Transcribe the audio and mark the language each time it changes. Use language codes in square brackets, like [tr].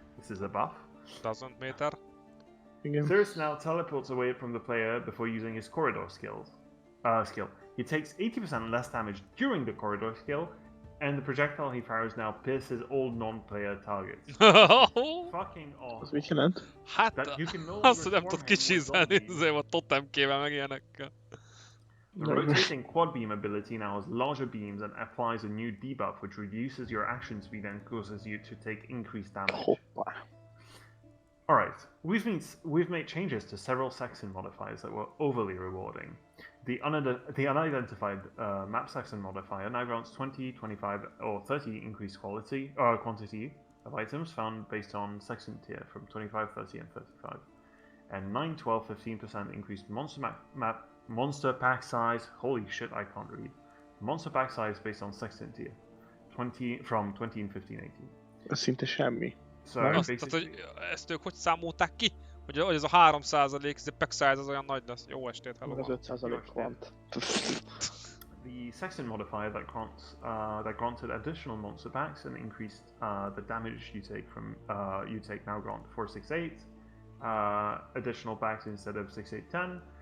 [en] This is a buff. Doesn't matter. Cirrus now teleports away from the player before using his corridor skill. He takes 80% less damage during the corridor skill, and the projectile he fires now pierces all non-player targets. Fucking awesome. [hu] Az mit jelent? Hát, azt, hogy nem tudod kisízelni a totemkével meg ilyenekkel. [en] The rotating quad beam ability now has larger beams and applies a new debuff which reduces your action speed and causes you to take increased damage. Alright, we've made changes to several section modifiers that were overly rewarding. The unidentified map section modifier now grants 20, 25, or 30 increased quantity of items found based on section tier from 25, 30, and 35. And 9, 12, 15% increased monster pack size. Holy shit, I can't read. Monster pack size based on section tier. 20 from 20 and 15, 18. [hu] Ez szinte semmi. So azt, hogy ezt ők hogy számolták ki? Hogy ez a 3%, ez a pack size az olyan nagy lesz. Jó estét, hello. Az 5% kvant. [en] The section modifier that granted additional monster packs and increased the damage you take from now grant 468 additional packs instead of 6810.